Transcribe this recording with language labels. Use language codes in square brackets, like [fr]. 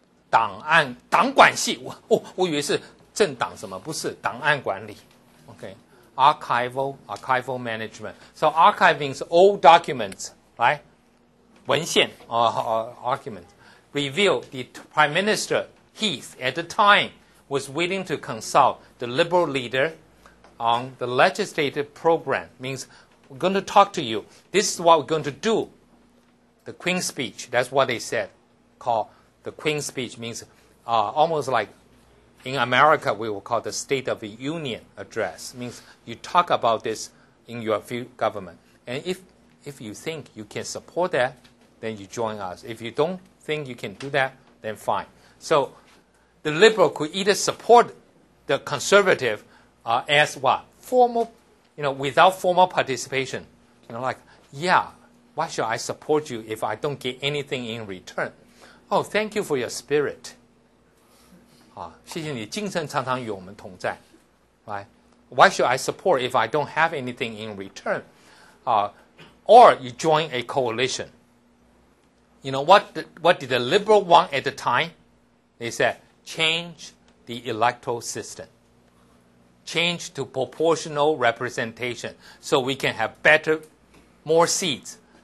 [zh] 党管系，我以为是政党什么，不是档案管理。 [en] Okay, archival management. So archive means old documents, right? 文献argument. Reveal the Prime Minister Heath at the time was willing to consult the Liberal leader on the legislative program. Means we're going to talk to you. This is what we're going to do. The Queen's Speech. That's what they said. Called the Queen's Speech means almost like in America we will call the State of the Union address. Means you talk about this in your government. And if you think you can support that, then you join us. If you don't think you can do that, then fine. So the Liberal could either support the Conservative as what? Formal, without formal participation. Like, yeah, why should I support you if I don't get anything in return? Oh, thank you for your spirit. [zh] 谢谢你精神常常与我们同在。 [en] Right? Why should I support if I don't have anything in return? Or you join a coalition. What did the Liberal want at the time? They said, change the electoral system. Change to proportional representation so we can have more seats.